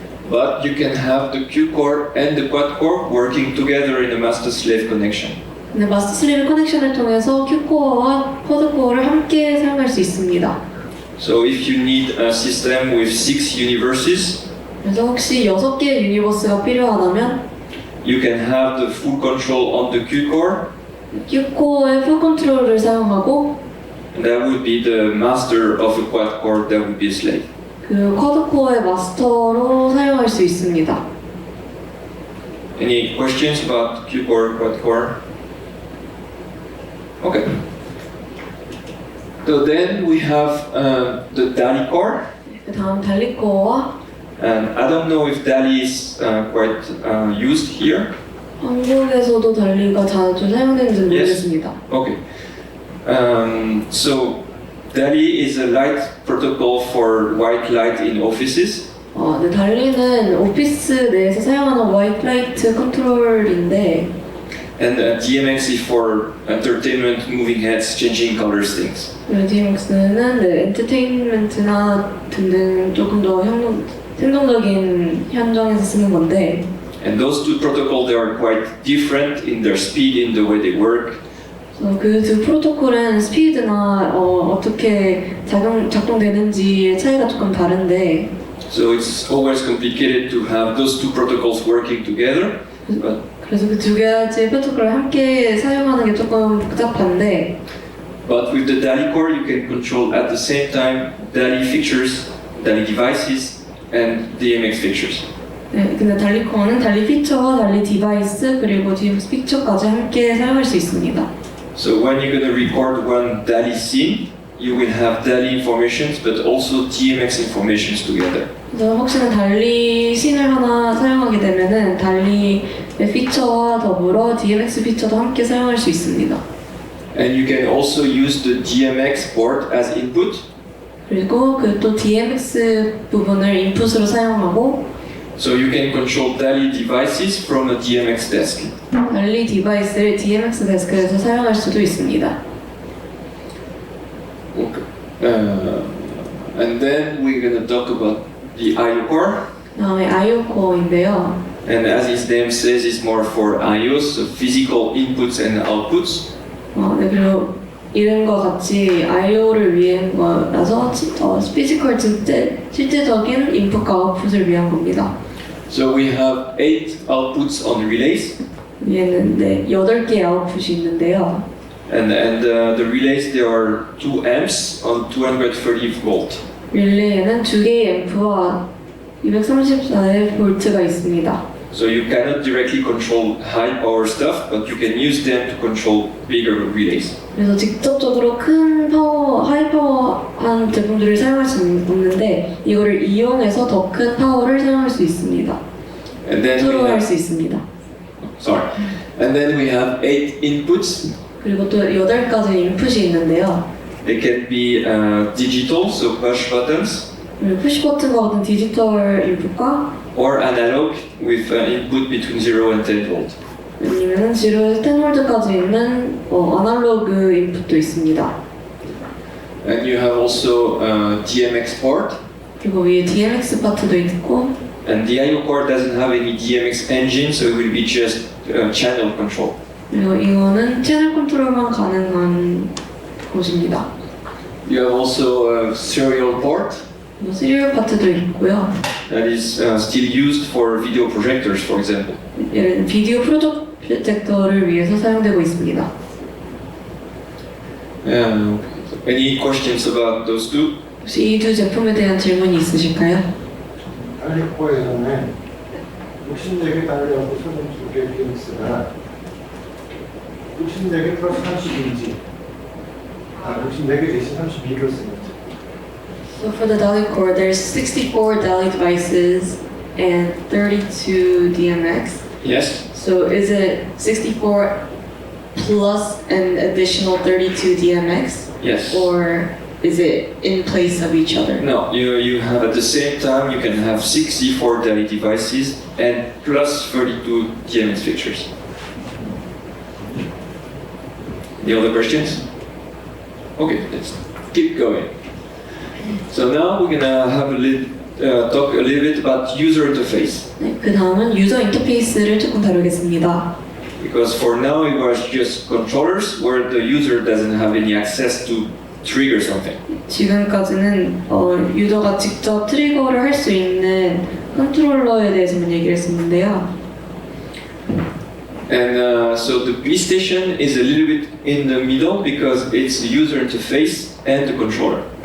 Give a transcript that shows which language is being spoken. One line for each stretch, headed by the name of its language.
English: But you can have the Q core and the quad core working together in a master-slave connection.
Korean: 근데 마스터-슬레이브 커넥션을 통해서 큐코어와 쿼드코어를 함께 사용할 수 있습니다.
English: So if you need a system with 6 universes,
Korean: 그래서 혹시 6개의 유니버스가 필요하다면
English: you can have the full control on the Q core.
Korean: 큐코어의 풀 컨트롤을 사용하고
English: And that would be the master of a quad core, that would be a slave.
Korean: 그 쿼드코어의 마스터로 사용할 수 있습니다.
English: Any questions about Q core, quad core? Okay. So then we have the DALI core.
Korean: 그 다음 달리코어와
English: And I don't know if DALI is quite used here.
Korean: 한국에서도 달리가 자주 사용되는지는 모르겠습니다.
English: Okay. So DALI is a light protocol for white light in offices.
Korean: 네, 달리는 오피스 내에서 사용하는 화이트 라이트 컨트롤인데
English: And DMX is for entertainment, moving heads, changing colors things.
Korean: DMX는 엔터테인먼트나 등등 조금 더 생동적인 현장에서 쓰는 건데
English: And those two protocols, they are quite different in their speed, in the way they work.
Korean: 그 두 프로토콜은 스피드나 어떻게 작동되는지의 차이가 조금 다른데
English: So it's always complicated to have those two protocols working together.
Korean: 그래서 그 두 가지 프로토콜을 함께 사용하는 게 조금 복잡한데
English: But with the DALI core, you can control at the same time DALI features, DALI devices, and DMX features.
Korean: 네, 근데 달리 코어는 달리 피처와 달리 디바이스 그리고 DMX 피처까지 함께 사용할 수 있습니다.
English: So when you're going to record one DALI scene, you will have DALI informations, but also DMX informations together.
Korean: 그래서 혹시나 달리 씬을 하나 사용하게 되면은 달리의 피처와 더불어 DMX 피처도 함께 사용할 수 있습니다.
English: And you can also use the DMX port as input.
Korean: 그리고 그 또 DMX 부분을 인풋으로 사용하고
English: So you can control DALI devices from a DMX desk.
Korean: 달리 디바이스를 DMX 데스크에서 사용할 수도 있습니다.
English: Okay. And then we're going to talk about the IO core.
Korean: 다음에 IO 코어인데요.
English: And as its name says, it's more for IOs, so physical inputs and outputs.
Korean: 네, 그리고 이름과 같이 IO를 위한 거라서 피지컬 실제적인 인풋과 아웃풋을 위한 겁니다.
English: So we have 8 outputs on relays.
Korean: 위에는 8개의 아웃풋이 있는데요.
English: And the relays, there are 2 amps on 230 volt.
Korean: 릴레이에는 2개의 앰프와 234의 볼트가 있습니다.
English: So you cannot directly control high power stuff, but you can use them to control bigger relays.
Korean: 그래서 직접적으로 큰 파워, 하이 파워한 제품들을 사용할 수는 없는데 이거를 이용해서 더 큰 파워를 사용할 수 있습니다.
English: And then we
Korean: 컨트롤할
English: have,
Korean: 수 있습니다.
English: sorry. And then we have 8 inputs.
Korean: 그리고 또 8가지 인풋이 있는데요.
English: They can be digital, so push buttons,
Korean: 푸시 버튼과 같은 디지털 인풋과
English: or analog with input between 0 and 10 volt.
Korean: 아니면 0에서 10V까지 있는 아날로그 인풋도 있습니다.
English: And you have also DMX port.
Korean: 그리고 위에 DMX 파트도 있고
English: And the I/O port doesn't have any DMX engine, so it will be just channel control.
Korean: 그리고 이거는 채널 컨트롤만 가능한 곳입니다.
English: You have also a serial port
Korean: 시리얼 파트도 있고요.
English: that is still used for video projectors, for example.
Korean: 예를 들면 비디오 프로젝터를 위해서 사용되고 있습니다.
English: Any questions about those two?
Korean: 혹시 이 두 제품에 대한 질문이 있으실까요? 달리코에서는 64개 달려고 32개 DMX가 64개 플러스 30인지 64개 대신 32를 쓰는지.
English: So for the DALI core, there's 64 DALI devices and 32 DMX. Yes. So is it 64 plus an additional 32 DMX? Yes. Or is it in place of each other? No, you have at the same time you can have 64 daily devices and plus 32 DMX fixtures. Any other questions? Okay, let's keep going. So now we're gonna have talk a little bit about user interface.
Korean: 네, 그 다음은 유저 인터페이스를 조금 다루겠습니다.
English: Because for now it was just controllers where the user doesn't have any access to trigger something.
Korean: 지금까지는 유저가 직접 트리거를 할 수 있는 컨트롤러에 대해서만 얘기를 했었는데요.
English: And so the B station is a little bit in the middle because it's the user interface and the controller.